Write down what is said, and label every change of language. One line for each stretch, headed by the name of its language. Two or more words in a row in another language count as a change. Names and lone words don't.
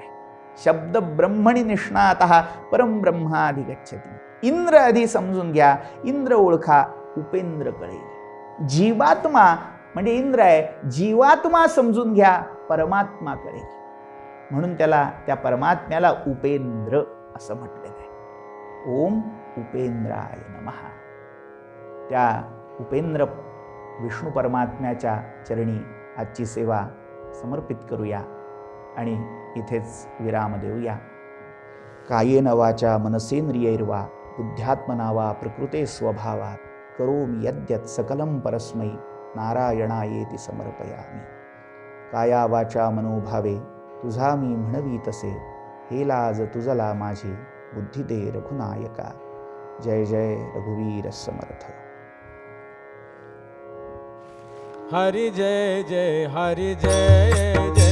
Sanskrit: शब्द ब्रह्मणी निष्णातः परम ब्रह्माधिगच्छति.
Marathi: इंद्र आधी समजून घ्या, इंद्र ओळखा, उपेंद्र कळेल. जीवात्मा म्हणजे इंद्र आहे, जीवात्मा समजून घ्या, परमात्मा कळेल. म्हणून त्याला, त्या परमात्म्याला उपेंद्र असं म्हटलेलं आहे.
Sanskrit: ओम उपेंद्राय नमः.
Marathi: त्या उपेंद्र विष्णू परमात्म्याच्या चरणी आजची सेवा समर्पित करूया आणि इथेच विराम देऊया.
Sanskrit: कायेन वाचा मनसेंद्रियैर्वा बुद्ध्यात्मना वा प्रकृते स्वभावात् करोमि यद्यत् सकलं परस्मै नारायणायेति समर्पयामि.
Marathi: काया वाचा मनोभावे तुझा मी म्हणवी तसे, हे लाज तुझला माझी बुद्धी दे रघुनायका. जय जय रघुवीर समर्थ. हरि जय जय हरि जय